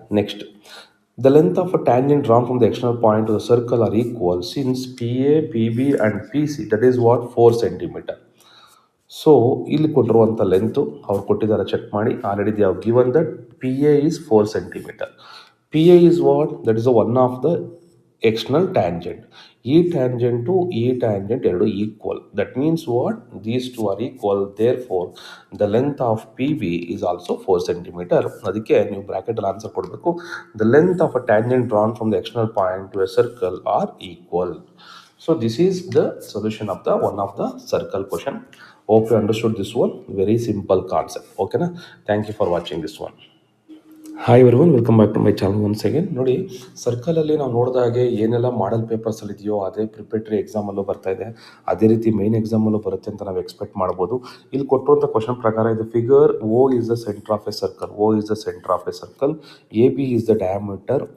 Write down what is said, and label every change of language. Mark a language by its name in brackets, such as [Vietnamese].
[English] Next, the length of a tangent drawn from the external point to the circle are equal since PA, PB and PC, that is what 4 centimeter. [Kannada] So ಇಲ್ಲಿ ಕೊಟ್ಟಿರುವಂಥ length ಅವ್ರು ಕೊಟ್ಟಿದ್ದಾರೆ, check ಮಾಡಿ. [English] Already they have given that PA is 4 centimeter. PA is what? That is one of the external tangent. [Kannada] ಈ ಟ್ಯಾಂಜೆಂಟು ಈ tangent ಎರಡು equal. [English] That means what? These two are equal. Therefore the length of P B is also 4 centimeter. [Kannada] ಅದಕ್ಕೆ ನೀವು ಬ್ರ್ಯಾಕೆಟಲ್ಲಿ answer ಕೊಡಬೇಕು. [English] The length of a tangent drawn from the external point to a circle are equal. So So this is the solution of the one of the circle question. Hope you understood this one. Very simple concept. Okay na? Thank you for watching this one. Hi everyone, welcome back to my channel once again. [Kannada] ನೋಡಿ, ಸರ್ಕಲಲ್ಲಿ ನಾವು ನೋಡಿದ ಹಾಗೆ ಏನೆಲ್ಲ ಮಾಡಲ್ ಪೇಪರ್ಸಲ್ಲಿ ಇದೆಯೋ ಅದೇ preparatory ಎಕ್ಸಾಮಲ್ಲೂ ಬರ್ತಾ ಇದೆ, ಅದೇ ರೀತಿ ಮೇನ್ ಎಕ್ಸಾಮಲ್ಲೂ ಬರುತ್ತೆ ಅಂತ ನಾವು ಎಕ್ಸ್ಪೆಕ್ಟ್ ಮಾಡ್ಬೋದು. ಇಲ್ಲಿ ಕೊಟ್ಟಿರುವಂಥ ಕ್ವಶನ್ ಪ್ರಕಾರ ಇದು figure [English] O is the centre of a circle. O is the centre of a circle. A B is the diameter.